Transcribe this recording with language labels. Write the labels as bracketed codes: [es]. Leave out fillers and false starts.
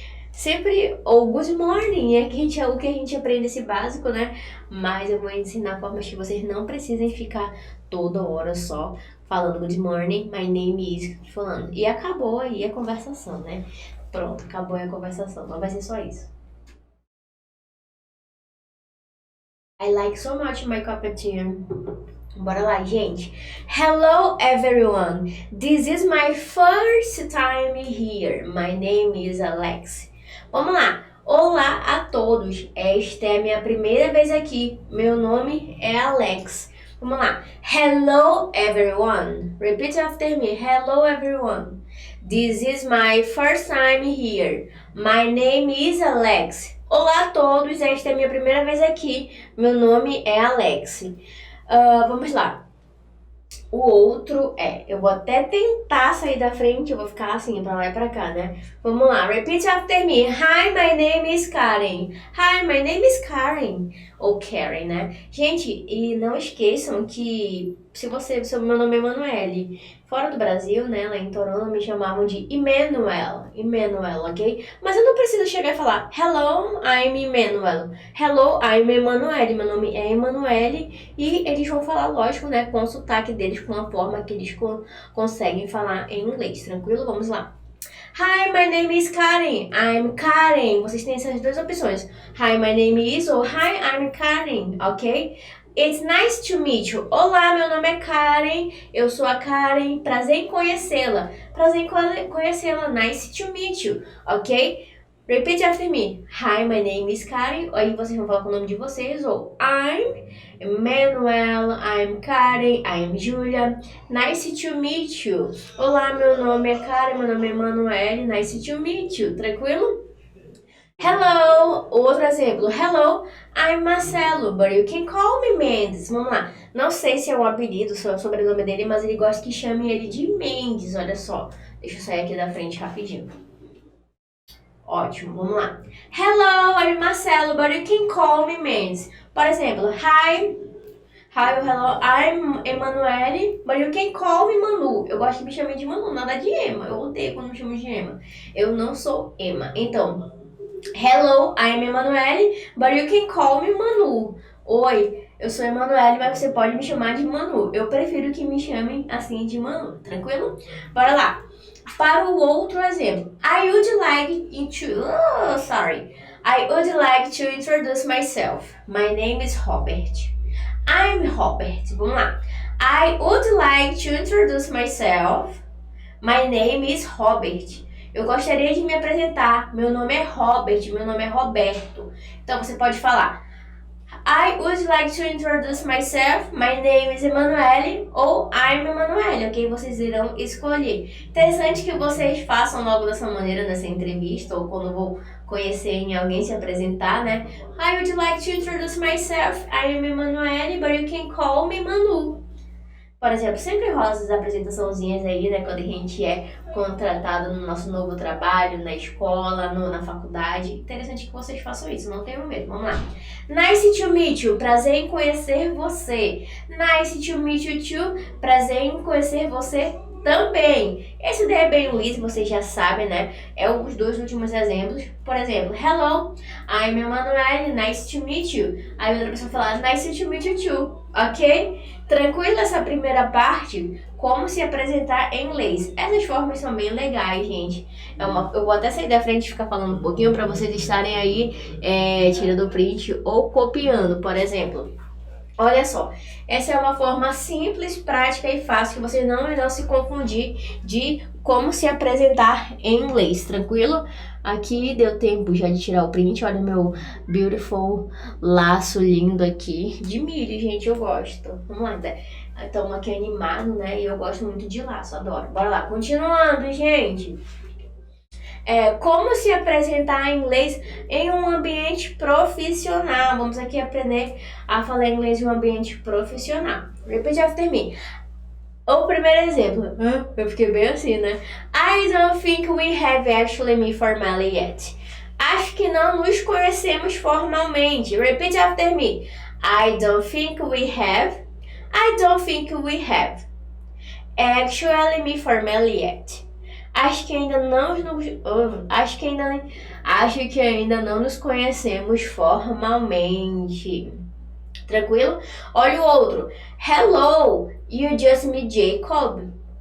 [pt] Sempre, ou [en] good morning, [pt] o que a gente aprende esse básico, né? Mas eu vou ensinar formas que vocês não precisem ficar toda hora só falando [en] good morning, my name is, [pt] falando. E acabou aí a conversação, né? Pronto, acabou aí a conversação. Não vai ser só isso. [en] I like so much my cup of tea. [pt] Bora lá, gente. [en] Hello, everyone. This is my first time here. [pt] My name is Alex. Vamos lá. Olá a todos. Esta é a minha primeira vez aqui. Meu nome é Alex. Vamos lá. [en] Hello, everyone. Repeat after me. Hello, everyone. This is my first time here. My name is Alex. [pt] Olá a todos. Esta é a minha primeira vez aqui. Meu nome é Alex. Vamos lá. O outro eu vou até tentar sair da frente, eu vou ficar assim, pra lá e pra cá, né? Vamos lá, [en] repeat after me. Hi, my name is Karen. Hi, my name is Karen. [pt] Ou Karen, né? Gente, e não esqueçam que se o meu nome é Emanuele, fora do Brasil, né, lá em Toronto, me chamavam de Emmanuel, ok? Mas eu não preciso chegar e falar [en] Hello, I'm Emmanuel. Hello, I'm Emanuele. [pt] Meu nome é Emanuele. E eles vão falar, lógico, né, com o sotaque deles, com a forma que eles conseguem falar em inglês. Tranquilo? Vamos lá. [en] Hi, my name is Karen. I'm Karen. [pt] Vocês têm essas duas opções. [en] Hi, my name is [pt] ou [en] Hi, I'm Karen, ok? It's nice to meet you. [pt] Olá, meu nome é Karen. Eu sou a Karen. Prazer em conhecê-la. Prazer em conhecê-la. [en] Nice to meet you, ok? Repeat after me. Hi, my name is Karen. [pt] Aí vocês vão falar com o nome de vocês. [en] Ou I'm Manuel, I'm Karen, I'm Julia. Nice to meet you. [pt] Olá, meu nome é Karen, meu nome é Emanuele. [en] Nice to meet you. [pt] Tranquilo? [en] Hello, [pt] outro exemplo. [en] Hello, I'm Marcelo, but you can call me Mendes. [pt] Vamos lá. Não sei se é um apelido, se é o sobrenome dele, mas ele gosta que chamem ele de Mendes, olha só. Deixa eu sair aqui da frente rapidinho. Ótimo, vamos lá. [en] Hello, I'm Marcelo, but you can call me Mendes. [pt] Por exemplo, [en] Hi, hello, I'm Emanuele, but you can call me Manu. [pt] Eu gosto que me chamem de Manu, nada de Emma. Eu odeio quando me chamam de Emma. Eu não sou Emma. Então, [en] hello, I'm Emanuele, but you can call me Manu. [pt] Oi, eu sou Emanuele, mas você pode me chamar de Manu. Eu prefiro que me chamem assim de Manu, tranquilo? Bora lá. Para o outro exemplo. [en] I would like to... Oh, sorry. I would like to introduce myself. My name is Robert. I'm Robert. [pt] Vamos lá. [en] I would like to introduce myself. My name is Robert. [pt] Eu gostaria de me apresentar. Meu nome é Robert. Meu nome é Roberto. Então você pode falar [en] I would like to introduce myself. My name is Emanuele. [pt] Ou [en] I'm Emanuele, ok? [pt] Vocês irão escolher. Interessante que vocês façam logo dessa maneira nessa entrevista ou quando vou conhecer alguém se apresentar, né? [en] I would like to introduce myself. I am Emanuele, but you can call me Manu. [pt] Por exemplo, sempre rola essas apresentaçãozinhas aí, né? Quando a gente é contratado no nosso novo trabalho, na escola, na faculdade. Interessante que vocês façam isso, não tenham medo. Vamos lá. [en] Nice to meet you. [pt] Prazer em conhecer você. [en] Nice to meet you too. [pt] Prazer em conhecer você também. Esse daí é bem Luiz, vocês já sabem, né? É os dois últimos exemplos. Por exemplo, [en] hello, I'm Emanuele, nice to meet you. [pt] Aí outra pessoa fala, [en] nice to meet you too, ok? [pt] Tranquilo essa primeira parte, como se apresentar em inglês. Essas formas são bem legais, gente. Eu vou até sair da frente e ficar falando um pouquinho para vocês estarem aí tirando print ou copiando, por exemplo. Olha só, essa é uma forma simples, prática e fácil que vocês não irão se confundir de como se apresentar em inglês, tranquilo? Aqui deu tempo já de tirar o print, olha o meu beautiful laço lindo aqui, de milho, gente, eu gosto. Vamos lá, estamos aqui animado, né, e eu gosto muito de laço, adoro. Bora lá, continuando, gente. Como se apresentar em inglês em um ambiente profissional. Vamos aqui aprender a falar inglês em um ambiente profissional. [en] Repeat after me. [pt] O primeiro exemplo. Eu fiquei bem assim, né? [en] I don't think we have actually met formally yet. [pt] Acho que não nos conhecemos formalmente. [en] Repeat after me. I don't think we have. I don't think we have actually met formally yet. [pt] Acho que ainda não nos conhecemos formalmente. Tranquilo? Olha o outro. [en] Hello, you just meet Jacob.